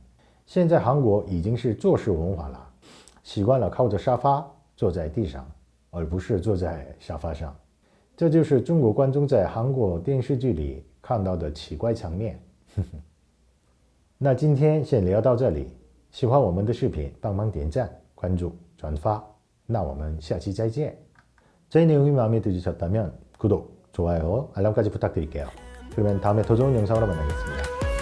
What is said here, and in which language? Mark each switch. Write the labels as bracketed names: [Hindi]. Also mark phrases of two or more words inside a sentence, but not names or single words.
[Chinese] 现在韩国已经是坐式文化了，习惯了靠着沙发坐在地上，而不是坐在沙发上。这就是中国观众在韩国电视剧里看到的奇怪场面。那今天先聊到这里，喜欢我们的视频帮忙点赞、关注、转发。那我们下期再见。 [Korean] 저희 내용이 마음에 드셨다면 구독, 좋아요, 알람까지 부탁드릴게요. 그러면 다음에 더 좋은 영상으로 만나겠습니다.